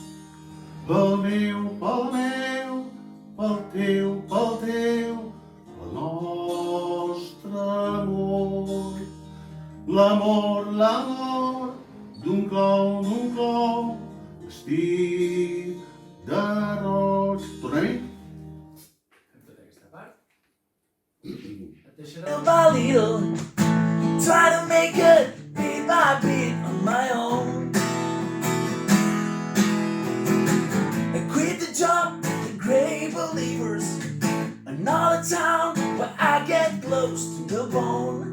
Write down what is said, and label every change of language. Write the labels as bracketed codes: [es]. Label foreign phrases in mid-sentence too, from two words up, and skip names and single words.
[ca] Pel meu, pel teu, el nostre amor. L'amor d'un clou vestit de roig. Tornem-hi? Fem tota aquesta part. Et deixaré... [en] Little by little, try to make it beat by beat on my own. I quit the job, the great believers, another town where I get close to the bone.